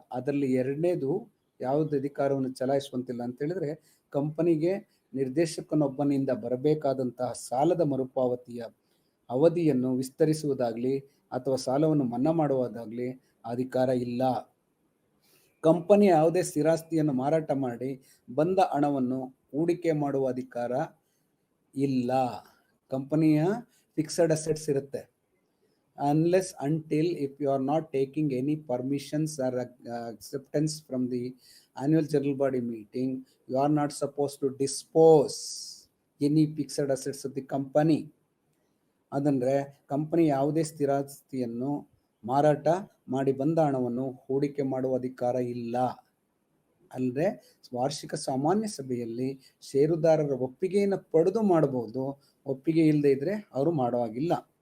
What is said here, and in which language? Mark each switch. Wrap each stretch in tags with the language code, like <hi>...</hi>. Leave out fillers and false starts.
<kn>ಅದರಲ್ಲಿ ಎರಡನೇದು ಯಾವುದು ಅಧಿಕಾರವನ್ನು ಚಲಾಯಿಸುವಂತಿಲ್ಲ ಅಂತ ಹೇಳಿದ್ರೆ, ಕಂಪನಿಗೆ ನಿರ್ದೇಶಕನೊಬ್ಬನಿಂದ ಬರಬೇಕಾದಂತಹ ಸಾಲದ ಮರುಪಾವತಿಯ ಅವಧಿಯನ್ನು ವಿಸ್ತರಿಸುವುದಾಗಲಿ ಅಥವಾ ಸಾಲವನ್ನು ಮನ್ನಾ ಮಾಡುವುದಾಗಲಿ ಅಧಿಕಾರ ಇಲ್ಲ. ಕಂಪನಿಯ ಯಾವುದೇ ಸ್ಥಿರಾಸ್ತಿಯನ್ನು ಮಾರಾಟ ಮಾಡಿ ಬಂದ ಹಣವನ್ನು ಹೂಡಿಕೆ ಮಾಡುವ ಅಧಿಕಾರ ಇಲ್ಲ. ಕಂಪನಿಯ ಫಿಕ್ಸಡ್ ಅಸೆಟ್ಸ್ ಇರುತ್ತೆ,</kn> <en>unless until if you are not taking any permissions or acceptance from the annual general body meeting, you are not supposed to dispose any fixed assets of the company.</en> <kn>ಅದಂದ್ರೆ company ಯಾವುದೇ ಸ್ಥಿರಾಸ್ತಿಯನ್ನು ಮಾರಾಟ ಮಾಡಿ ಬಂದ ಹಣವನ್ನು ಹೂಡಿಕೆ ಮಾಡುವ ಅಧಿಕಾರ ಇಲ್ಲ. ಅಂದರೆ ವಾರ್ಷಿಕ ಸಾಮಾನ್ಯ ಸಭೆಯಲ್ಲಿ ಷೇರುದಾರರ ಒಪ್ಪಿಗೆಯನ್ನು ಪಡೆದು ಮಾಡಬಹುದು, ಒಪ್ಪಿಗೆ ಇಲ್ಲದೆ ಇದ್ರೆ ಅವರು ಮಾಡೋ ಹಾಗಿಲ್ಲ.</kn>